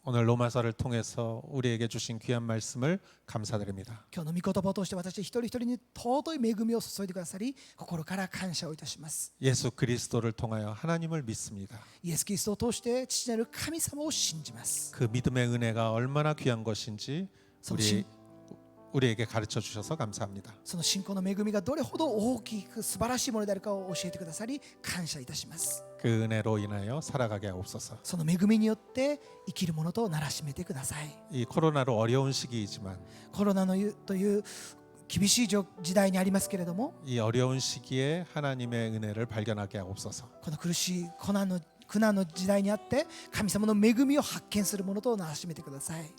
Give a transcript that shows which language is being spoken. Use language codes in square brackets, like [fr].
[ko] 오늘 로마서를 통해서 우리에게 주신 귀한 말씀을 감사드립니다. [ja] 今日の御言葉を通して私一人一人に尊い恵みを注いでくださり、心から感謝をいたします。 [ko] 예수 그리스도를 통하여 하나님을 믿습니다. [ja] イエス・キリストを通して父なる神様を信じます。 [ko] 그 믿음의 은혜가 얼마나 귀한 것인지 우리에게 가르쳐 주셔서 감사합니다. [ja] その信仰の恵みがどれほど大きく素晴らしいものであるかを教えてくださり、感謝いたします。 [ko] 그 은혜로 인하여 살아가게 하옵소서. [ja] その恵みによって生きるものとならしめてください。 [ko] 이 코로나로 어려운 시기이지만 [ja] コロナのという厳しい時代にありますけれども、 [ko] 이 어려운 시기에 하나님의 은혜를 발견하게 하옵소서. [ja] この苦しい苦難の時代にあって神様の恵みを発見するものとならしめてください。